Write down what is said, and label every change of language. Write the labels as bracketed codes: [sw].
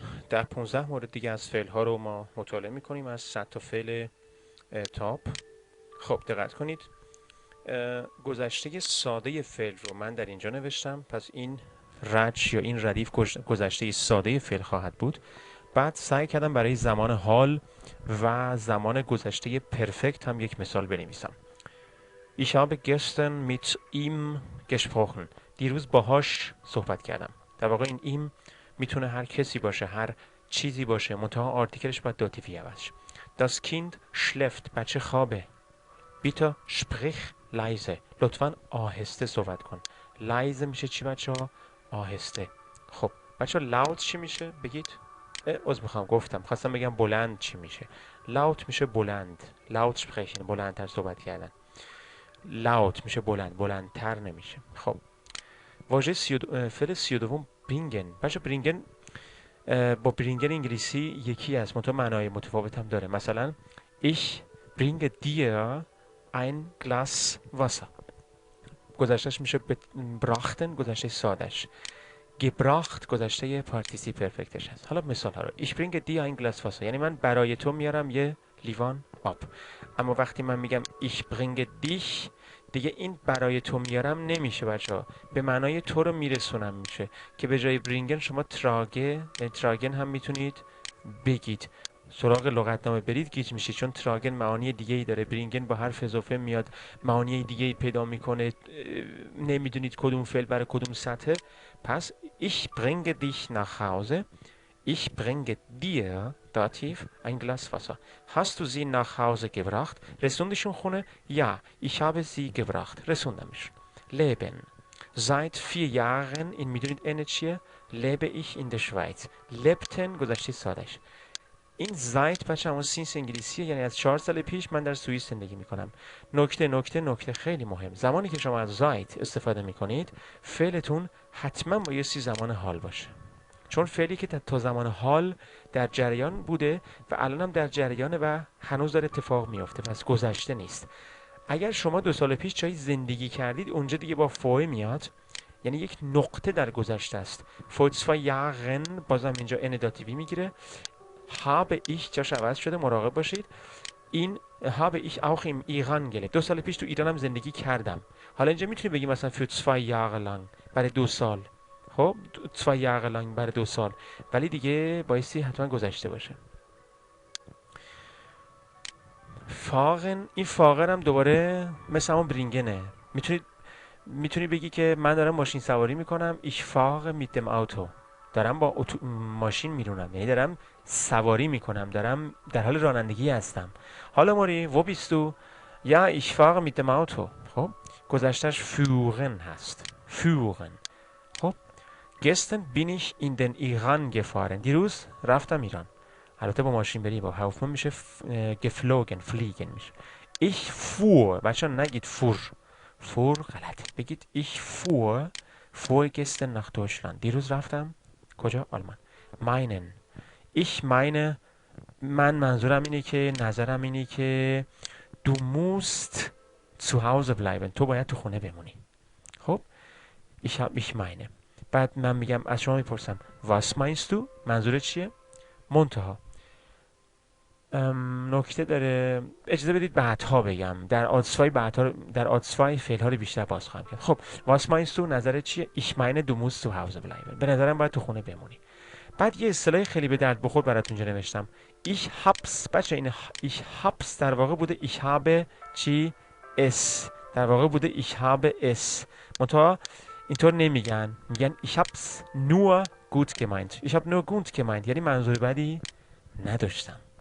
[fa] در 15 مورد دیگه از فعل ها رو ما مطالعه میکنیم از 100 تا فعل تاپ. خب دقت کنید. گذشته ساده فعل رو من در اینجا نوشتم، پس این رج یا این ردیف گذشته ساده فعل خواهد بود. بعد سعی کردم برای زمان حال و زمان گذشته پرفکت هم یک مثال بنویسم. [de] Ich habe gestern mit ihm gesprochen. [fa] دیروز باهاش صحبت کردم. در واقع این ایم میتونه هر کسی باشه، هر چیزی باشه، منتها آرتیکلش باید داتیوی باشه. [de] Das Kind schläft. [fa] بچه خوابه. [de] Bitte sprich leise. [fa] لطفاً آهسته صحبت کن. leise میشه چی بچه ها؟ آهسته. خب بچه ها loud چی میشه؟ بگید. عذر میخوام گفتم، خواستم بگم بلند چی میشه. loud میشه بلند. [de] loud sprechen [fa] بلندتر صحبت کردن. لاوت میشه بلند، بلندتر نمیشه. خب واژه فعل 32 برینگن. بچه برینگن با برینگن انگلیسی یکی است، منتها معنای متفاوت هم داره. [de] مثلا ich bringe dir ein Glas Wasser. [fa] گذشتهش میشه براختن، گذشته سادش. gebracht گذشته پارتیسی پرفکتش هست. حالا مثال ها رو. [de] ich bringe dir ein Glas Wasser [fa] یعنی من برای تو میارم یه لیوان آب. اما وقتی من میگم [de] ich bringe dich، [fa] دیگه این برای تو میارم نمیشه بچه ها، به معنای تو رو میرسونم میشه، که به جای برینگن شما تراگن هم میتونید بگید. سراغ لغتنامه برید گیج میشید، چون تراگن معانی دیگه ای داره. برینگن با حرف اضافه میاد معانی دیگه ای پیدا میکنه، نمیدونید کدوم فعل برای کدوم سطحه. [de] پس ich bringe dich nach Hause. Ich bringe dir, Dativ, ein Glas Wasser. Hast du sie nach Hause gebracht? [fa] رسوندشون خونه؟ [de] Ja, ich habe sie gebracht. [fa] رسوندمشون. Leben. [de] Seit 4 Jahren in [fa] میدونید ان چیه؟ [de] lebe ich in der Schweiz. [fa] lebten گذشته سادش. این زایت بچه همون سینس انگلیسیه، یعنی از 4 سال پیش من در سوئیس زندگی میکنم. نکته خیلی مهم، زمانی که شما از زایت استفاده میکنید فعلتون حتما بایستی زمان حال باشه، چون فعلی که تا زمان حال در جریان بوده و الان هم در جریانه و هنوز داره اتفاق میافته، پس گذشته نیست. اگر شما 2 سال پیش جایی زندگی کردید اونجا دیگه با فوه میاد، یعنی یک نقطه در گذشته است. فوتسفا یاغن بازم اینجا ان داتیوی میگیره. [de] habe ich [fa] جاش عوض شده، مراقب باشید. [de] این habe ich auch im Iran gelebt. [fa] 2 سال پیش تو ایران هم زندگی کردم. حالا اینجا میتونی بگی مثلا [de] für 2 Jahre lang [fa] برای 2 سال. خب [de] 2 Jahre lang [fa] برای 2 سال، ولی دیگه بایستی حتما گذشته باشه. فاغن، این فاغن هم دوباره مثل همون برینگنه. میتونی بگی که من دارم ماشین سواری میکنم. [de] ich fahre mit dem Auto. [fa] دارم با ماشین میرونم، یعنی دارم سواری میکنم، دارم در حال رانندگی هستم. [de] حالا موری wo bist du؟ ja ich fahre mit dem Auto. [fa] خب گذشتهش führen هست. [de] führen. خب gestern bin ich in den Iran gefahren. [fa] دیروز رفتم ایران. البته با ماشین بری با هواپیما میشه geflogen، fliegen میشه. [de] ich fuhr. [fa] بچه نگید فور. فور غلط، بگید [de] ich fuhr vorgestern nach Deutschland. [fa] دیروز رفتم کجا؟ آلمان. [de] meinen. ich meine. [fa] من منظورم اینه که، نظرم اینه که [de] du musst zu Hause bleiben. [fa] تو باید تو خونه بمونی. [de] خب ich meine. [fa] بعد من میگم، از شما میپرسم [de] was meinst du؟ [fa] منظورت چیه؟ منتها نکته داره، اجازه بدید بعدها بگم. در آدسفای فعل ها رو بیشتر باز خواهم کرد. [de] خب was meinst du؟ [fa] نظرت چیه؟ [de] ich meine du musst zu Hause bleiben. [fa] به نظرم باید تو خونه بمونی. بعد یه اصطلاح خیلی به درد بخور براتون اینجا نوشتم. [de] ich hab's. [fa] بچه این ich hab's در واقع بوده [de] ich habe [fa] چی؟ es. در واقع بوده [de] ich habe es. منتها اینطور نمیگن، میگن ich hab's nur gut gemeint. ich habe nur gut gemeint [fa] یعنی منظور بدی نداشتم.